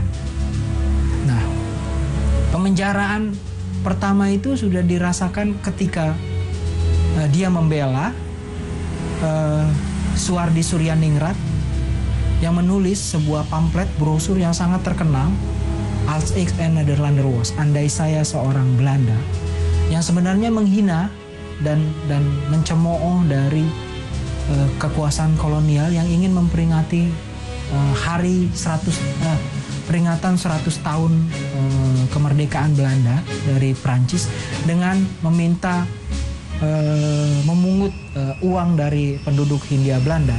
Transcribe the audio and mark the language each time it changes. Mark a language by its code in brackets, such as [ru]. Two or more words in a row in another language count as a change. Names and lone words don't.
[id] Nah, pemenjaraan pertama itu sudah dirasakan ketika dia membela Suwardi Suryaningrat yang menulis sebuah pamflet brosur yang sangat terkenal, [nl] Als ik een Nederlander was, [id] andai saya seorang Belanda, yang sebenarnya menghina dan mencemooh dari kekuasaan kolonial yang ingin memperingati peringatan 100 tahun kemerdekaan Belanda dari Prancis dengan meminta memungut uang dari penduduk Hindia Belanda.